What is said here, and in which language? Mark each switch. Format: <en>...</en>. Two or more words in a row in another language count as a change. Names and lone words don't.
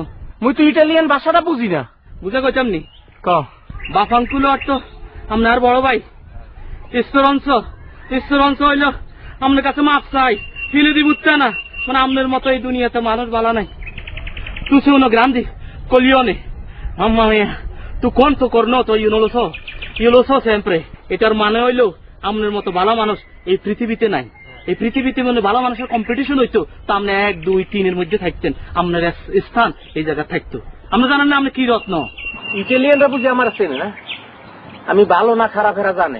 <bn>মুই তো ইটালিয়ান ভাষাটা বুঝি না। বুঝা কইতাম নি ক বাফাঙ্কুলো অর্থ আপনার বড় ভাই ঈশ্বরংশ হইল আপনার কাছে মাপ চাই,</bn> <it>figlio di</it> <bn>বুঝতে না, মানে আপনার মতো এই দুনিয়াতে মানুষ বালা নাই।</bn> <it>tu sei uno grande coglione, mamma mia, tu quanto cornuto io non lo so sempre।</it> <bn>এটার মানে হইল আপনার মতো ভালো মানুষ এই পৃথিবীতে নাই। এই পৃথিবীতে মানে ভালো মানুষের কম্পিটিশন হইতো, তা আপনি 1, 2, 3 এর মধ্যে থাকতেন, আপনার স্থান এই জায়গায় থাকতো। আমরা জানেন না আপনি কি রত্ন। ইটালিয়ানরা বুঝি আমার চেনে না, আমি ভালো না খারাপ এরা জানে।</bn>